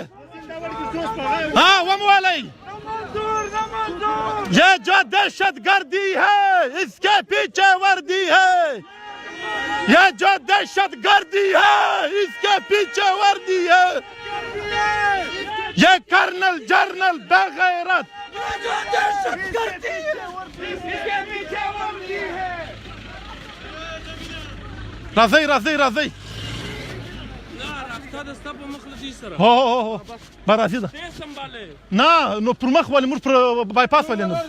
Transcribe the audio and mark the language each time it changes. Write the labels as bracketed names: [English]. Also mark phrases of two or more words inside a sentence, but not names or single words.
[Urdu] یہ جو دہشت گردی ہے اس کے پیچھے وردی ہے یہ جو دہشت گردی ہے اس کے پیچھے وردی ہے یہ کرنل جرنل بغیرت [Pashto] راځئ راځئ راځئ هو برازي ده نه نو پر مخ ولې موږ پر بایپاس ولې نه